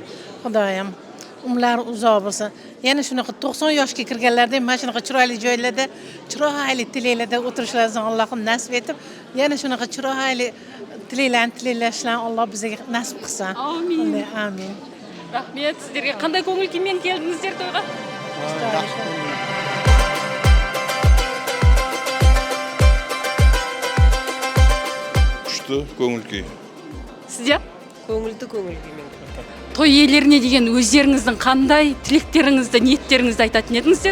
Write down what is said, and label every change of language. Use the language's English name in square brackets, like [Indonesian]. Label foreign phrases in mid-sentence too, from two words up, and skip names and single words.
[Uzbek] Xudoyim umrlari uzoq bo'lsin. Yana shunaqa 90 yoshga kirganlarda mana shunaqa chiroyli joylarda, chiroyli tilaylarda o'tirishlarini Allohim nasib etib, yana shunaqa chiroyli tilaylarni Alloh bizga nasib qilsin. Amin. Amin. [Kazakh] Rahmet. [Uzbek] Sizlarga qanday ko'ngil kuyмен keldingizlar to'yga? [Kazakh] Күшті көңіл күй. [Uzbek] Sizga? [Kazakh] Көңілді көңіл күймен. Той иелеріне деген өздеріңіздің қандай тілектеріңізді, ниеттеріңізді айтатын едіңіздер?